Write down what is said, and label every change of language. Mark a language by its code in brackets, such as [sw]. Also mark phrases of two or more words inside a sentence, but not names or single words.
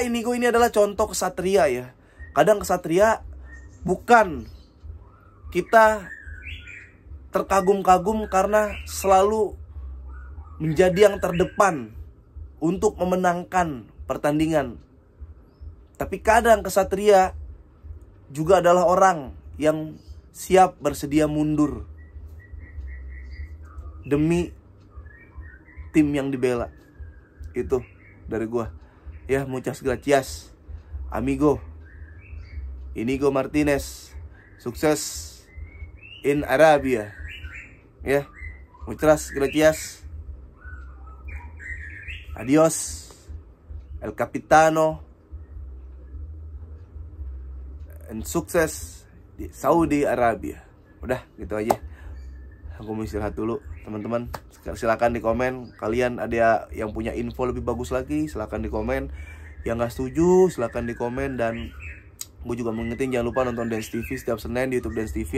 [id] Inigo ini adalah contoh kesatria ya. Kadang kesatria bukan kita terkagum-kagum karena selalu menjadi yang terdepan untuk memenangkan pertandingan. Tapi kadang kesatria juga adalah orang yang siap bersedia mundur demi tim yang dibela. Itu dari gua. Ya, [es] muchas gracias, amigo Inigo Martinez. [id] Sukses in Arabia. [es] Ya, muchas gracias. Adios, el capitano. [id] And sukses di Saudi Arabia. Udah gitu aja. Aku mau istirahat dulu teman-teman. Silakan di komen, kalian ada yang punya info lebih bagus lagi, silakan di komen. Yang gak setuju silakan di komen. Dan gue juga mengingetin, jangan lupa nonton Dance TV setiap Senin di YouTube Dance TV.